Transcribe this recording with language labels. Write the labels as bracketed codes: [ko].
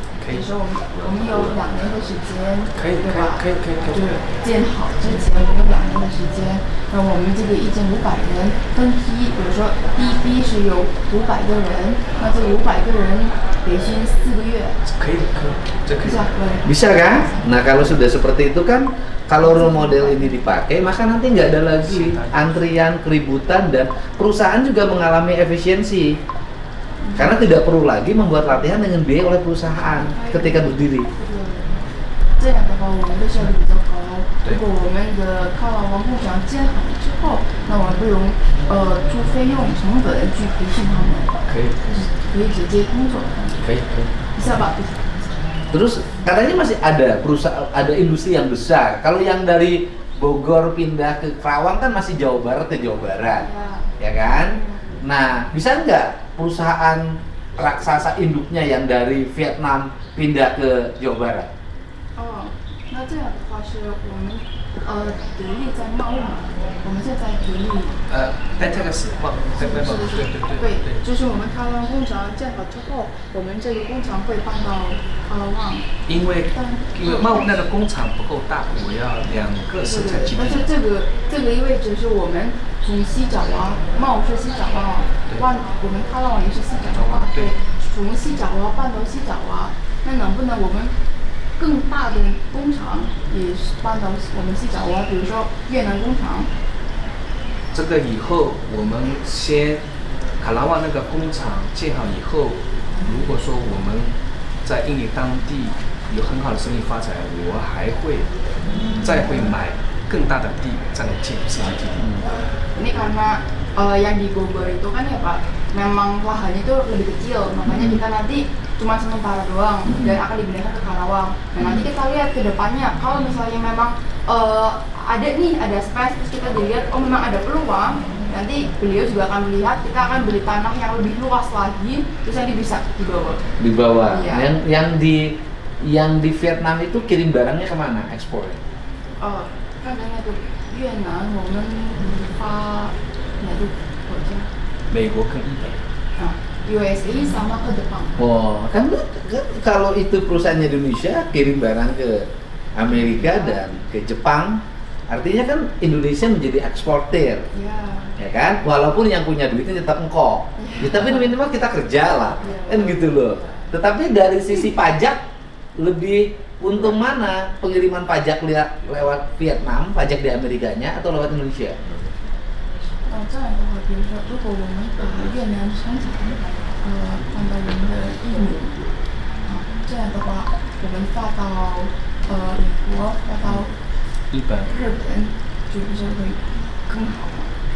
[zh] 比如说我们有2年的时间，可以对吧？可以就是建好之前我们有2年的时间，那我们这个1500人分批，比如说第一批是有500个人，那这500个人培训4个月，可以，这可以。 [id] bisa boleh. Bisa kan? Nah kalau sudah seperti itu kan, kalau role model ini dipakai, maka nanti nggak ada lagi antrian, keributan, dan perusahaan juga mengalami efisiensi. Karena tidak perlu lagi membuat latihan dengan biaya oleh perusahaan ketika berdiri. [zh] 这样的话，我们的效率比较高。如果我们的靠网工厂建好了之后，那我们不用出费用成本去培训他们，可以，可以直接工作。可以。 [id] bisa pak? Terus katanya masih ada perusahaan, ada industri yang besar. Kalau yang dari Bogor pindah ke Kerawang kan masih Jawa Barat ke Jawa Barat, ya kan? Nah, bisa nggak perusahaan raksasa induknya yang dari Vietnam pindah ke Jawa Barat? [zh] 哦，那这样的话是我们得力在贸易嘛，我们现在得力。这个是贸，对，就是我们开完工厂建好之后，我们这个工厂会搬到旺。因为贸那个工厂不够大，我要2个生产基地。但是这个意味着是我们从西爪哇，茂是西爪哇，我们开旺也是西爪哇，对，从西爪哇搬到西爪哇，那能不能我们更大的工厂也是搬到我们西爪哇，比如说越南工厂？这个以后我们先卡拉旺那个工厂建好以后，如果说我们在印尼当地有很好的生意发展，我还会再会买更大的地再来建生产基地。 [id] Ini karena yang di Bogor itu kan ya Pak, memang lahannya itu lebih kecil, makanya kita nanti cuma sementara doang dan akan dipindahkan ke Karawang. Dan nanti kita lihat ke depannya, kalau misalnya memang ada space, terus kita dilihat oh memang ada peluang, nanti beliau juga akan melihat kita akan beli tanah yang lebih luas lagi, terus nanti bisa dibawa. Dibawa. Iya. Yang di Vietnam itu kirim barangnya kemana ekspornya? [zh] 看看那个越南，我们发哪个国家？美国跟日本。 [id] USA sama ke Jepang. Oh, kan kalau itu perusahaannya Indonesia kirim barang ke Amerika dan ke Jepang, artinya kan Indonesia menjadi eksportir, ya kan? Walaupun yang punya duitnya tetap engkau, ya, tapi minimal kita kerja lah, kan gitu loh. Tetapi dari sisi pajak lebih untung mana pengiriman pajak lewat Vietnam, pajak di Amerikanya atau lewat Indonesia? [zh] 这样的话，比如说，如果我们把越南生产放到我们的印尼，这样的话，我们发到美国，发到日本，就不是会更好吗？